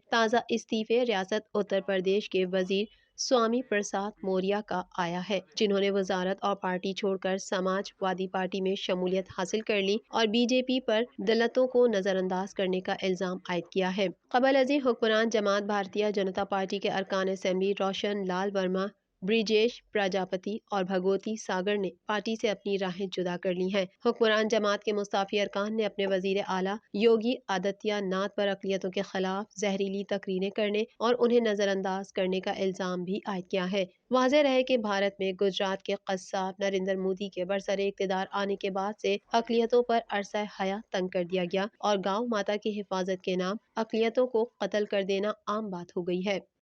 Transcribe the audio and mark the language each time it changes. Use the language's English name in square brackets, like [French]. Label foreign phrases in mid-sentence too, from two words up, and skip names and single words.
[Urdu] تازہ استعفے ریاست اتر پردیش کے وزیر سوامی پرساد موریا کا آیا ہے، جنہوں نے وزارت اور پارٹی چھوڑ کر سماج وادی پارٹی میں شمولیت حاصل کر لی اور BJP پر دلتوں کو نظر انداز کرنے کا الزام عائد کیا ہے۔ قبل ازیں حکمران جماعت بھارتیہ جنتا پارٹی کے ارکان اسمبلی روشن لال ورما، برجیش پراجاپتی اور بھگوتی ساگر نے پارٹی سے اپنی راہیں جدا کر لی ہیں۔ حکمران جماعت کے مستعفی ارکان نے اپنے وزیر اعلیٰ یوگی آدتیہ ناتھ پر اقلیتوں کے خلاف زہریلی تقریریں کرنے اور انہیں نظر انداز کرنے کا الزام بھی عائد کیا ہے۔ واضح رہے کہ بھارت میں گجرات کے قصاب نریندر مودی کے برسر اقتدار آنے کے بعد سے اقلیتوں پر عرصہ حیات تنگ کر دیا گیا اور گاؤں ماتا کی حفاظت کے نام اقلیتوں کو قتل کر دینا عام بات ہو گئی ہے۔